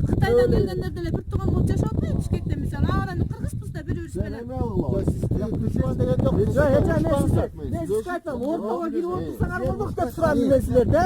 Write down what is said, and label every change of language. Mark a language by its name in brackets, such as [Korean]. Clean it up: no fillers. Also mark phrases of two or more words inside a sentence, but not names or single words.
[Kyrgyz] Кытайдан келгендер деле бир тууган болуп жашап атпайбы Бишкекте мисалы. Араны кыргызбыз да бири-бирибиз менен. [Uzbek] Men sizga aytaman, o'rtaga kirib o'tirsanglar bo'lmoq deb so'radim men sizlardan.